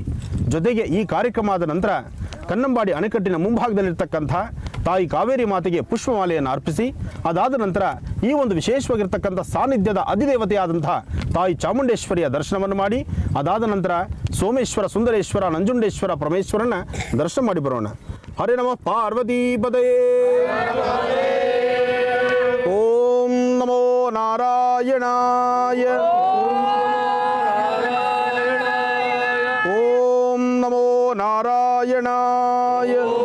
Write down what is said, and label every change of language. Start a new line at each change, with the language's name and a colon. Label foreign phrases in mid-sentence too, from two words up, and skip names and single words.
Kannada: ಜೊತೆಗೆ ಈ ಕಾರ್ಯಕ್ರಮ ಆದ ನಂತರ ಕನ್ನಂಬಾಡಿ ಅಣೆಕಟ್ಟಿನ ಮುಂಭಾಗದಲ್ಲಿರ್ತಕ್ಕಂಥ ತಾಯಿ ಕಾವೇರಿ ಮಾತೆಗೆ ಪುಷ್ಪಮಾಲೆಯನ್ನು ಅರ್ಪಿಸಿ, ಅದಾದ ನಂತರ ಈ ಒಂದು ವಿಶೇಷವಾಗಿರ್ತಕ್ಕಂಥ ಸಾನ್ನಿಧ್ಯದ ಅಧಿದೇವತೆಯಾದಂಥ ತಾಯಿ ಚಾಮುಂಡೇಶ್ವರಿಯ ದರ್ಶನವನ್ನು ಮಾಡಿ, ಅದಾದ ನಂತರ ಸೋಮೇಶ್ವರ, ಸುಂದರೇಶ್ವರ, ನಂಜುಂಡೇಶ್ವರ, ಪರಮೇಶ್ವರನ ದರ್ಶನ ಮಾಡಿ ಬರೋಣ.
Sanskrit: ಹರೇ ನಮಃ ಪಾರ್ವತೀಪತಯೇ. ಓಂ ನಮೋ ನಾರಾಯಣಾಯ. ಓಂ ನಮೋ ನಾರಾಯಣಾಯ.